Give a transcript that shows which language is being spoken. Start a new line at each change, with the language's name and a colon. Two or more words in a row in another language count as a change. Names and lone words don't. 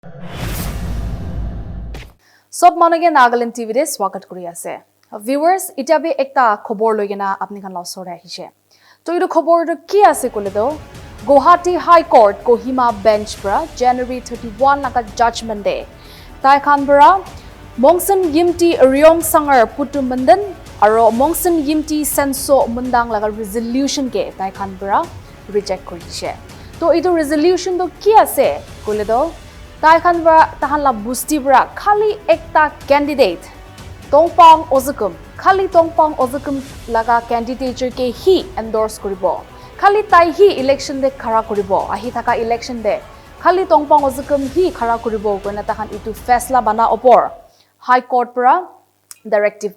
Naga Pidgin: Sob manoge NLTV de swagat kuri ase. Viewers, ita be ekta khobor loigena apni khan la sore ahise. To idu khobor to ki ase kole do Gauhati High Court Kohima bench pra January 31 naga judgment day. Tai khan bra Mongsenyimti Riongsanger Putu Menden aro Mongsenyimti Senso Mungdang laga resolution ke tai khan bra reject kuri dise. To idu resolution to ki ase kole do tai khan bra tahan la busti bra khali ekta candidate Tongpang Ozukum khali Tongpang Ozukum laga candidature ke hi endorse koribo khali tai hi election de khara koribo ahi thaka election de khali Tongpang Ozukum hi khara koribo koina tahan itu faisla bana opor high court pra directive